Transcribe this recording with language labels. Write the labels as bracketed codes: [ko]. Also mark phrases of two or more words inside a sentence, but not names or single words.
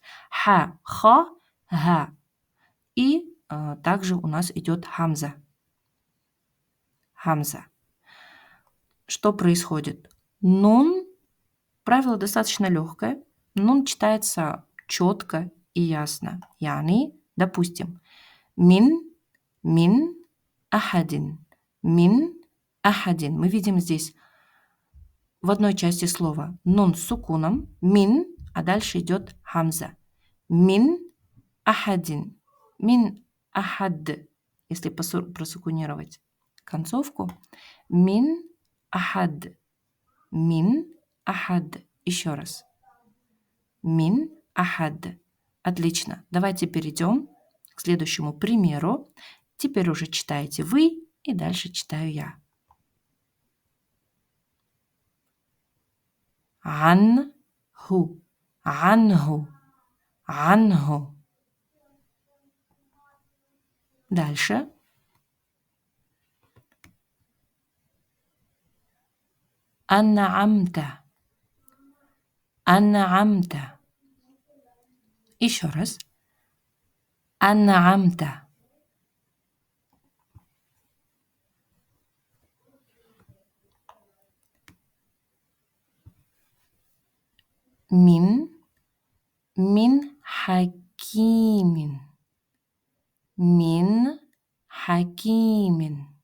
[ar] ها، حا، غا. [ru] И также у нас идет хамза. Хамза. Что происходит? Нун, правило достаточно легкое. Нун читается четко и ясно. [ar] Яни, допустим, مِن، أحدٍ. مِن، أحدٍ. [ru] Мы видим здесь в одной части слова нун с сукуном, мин, а дальше идет хамза. [ar] مِن، أحدٍ. مِن، أحد. [ru] Если просукунировать концовку. [ar] مِن، أحد. مِن، أحد. [ru] Еще раз. [ar] مِن، أحد. Отлично. [ru] Давайте перейдем к следующему примеру. Теперь уже читаете вы, и дальше читаю я. [ar] عنه، عنه، عنه. [ru] Дальше. [ar] أنعمت، أنعمت. [ru] Еще раз. [ar] أنعمت. مِن حكيمٍ. مِن حكيمٍ.